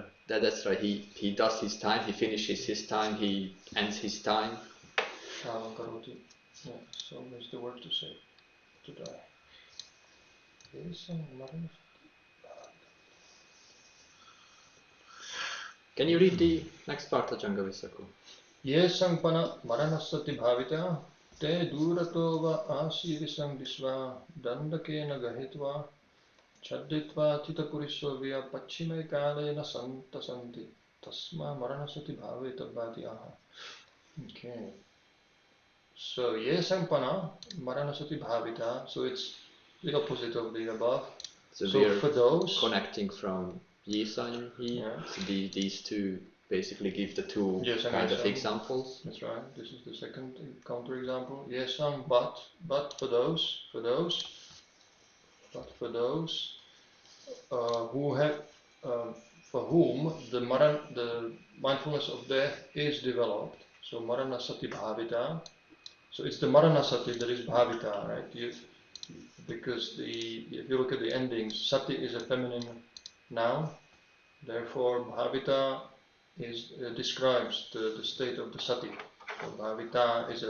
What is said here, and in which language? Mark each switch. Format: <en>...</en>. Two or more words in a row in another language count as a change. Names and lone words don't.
<en>That's right. He does his time. He finishes his time. He ends his time.</en> <pi>Shalam karoti.</pi> <en>Yeah. So that's the word to say. To die. Can you read the next part of Jangavisaku?</en> <pi>Ye sangpana maranasati bhavita te duratova asirisam visva dandakena gahitva chadditva titapurissovya pachime kalena santasanti tasma maranasati bhavita bhatiyaha.</pi> <en>Okay.</en> <pi>So ye sampana maranasati bhavita.</pi> <en>So it's the opposite of the above. So So we are for those connecting from Yisan and Yi. Yeah. So these two basically give the two Yes, and kind of Yesam. examples. That's right. This is the second counter example. Yesam, but for those who have for whom the mindfulness of death is developed.</en> <pi>So maranasati bhavita.</pi> <en>So it's the maranasati that is bhavita, right? Because if you look at the endings, sati is a feminine noun. Therefore, bhavita describes the state of the sati. So bhavita is</en>